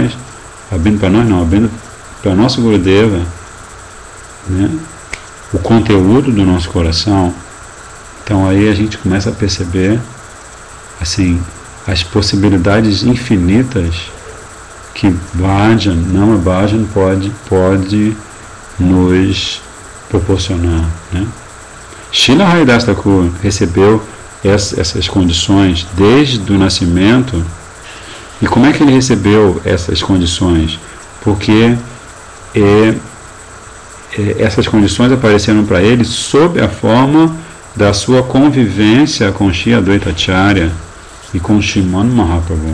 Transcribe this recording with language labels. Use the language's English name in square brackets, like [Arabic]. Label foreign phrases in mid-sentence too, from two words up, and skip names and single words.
[Portuguese] o nosso Gurudeva, né, o conteúdo do nosso coração, então aí a gente começa a perceber assim, as possibilidades infinitas que bhajan, [Sanskrit] नाम भजन [Portuguese] pode nos proporcionar. Né? Srila Haridas Thakur recebeu essas condições desde o nascimento. E como é que ele recebeu essas condições? Porque essas condições apareceram para ele sob a forma da sua convivência com Shri Advaita Acharya e com Sriman Mahaprabhu.